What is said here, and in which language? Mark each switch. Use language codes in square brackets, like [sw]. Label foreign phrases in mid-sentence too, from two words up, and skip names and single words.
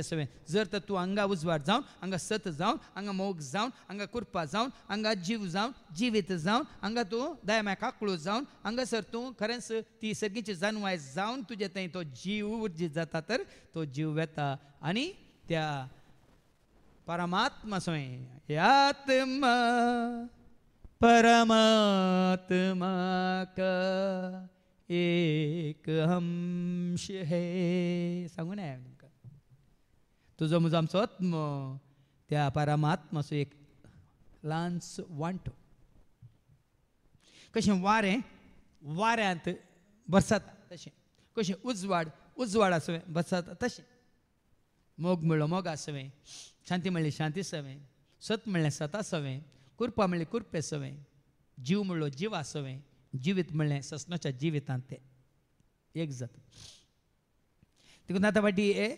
[kok] सवें जर तर तूं हांगा उजवाड जावन हांगा सत जावन हांगा मोग जावन हांगा कुरपा जावन हांगा जीव जावन जिवीत जावन हांगा तूं दयाम्या काकळू जावन हांगासर तूं खरेंच ती सर्गीची जानवाय जावन तुजे थंय तो जीव उर्जीत जाता तर तो जीव वेता आनी त्या परमात्मा सवें आत्मा परमात्मा का [hi] एक अंश है [kok] सांगू नये तुमकां तुजो म्हजो आमचो आत्मो त्या परमात्माचो एक ल्हानसो वांटो कशें वाऱ्यांत बरसाता तशें कशें उजवाड सवें बरसाता तशें मोग म्हणलो मोगा सवें शांती म्हणली शांती सवें सत म्हणलें सता सवें कुरपा म्हणलें कुरपे सवें जीव म्हणलो जिवा सवें जिवीत म्हणलें ससनाच्या जिवितांत तें एक जाता देखून आतां फाटी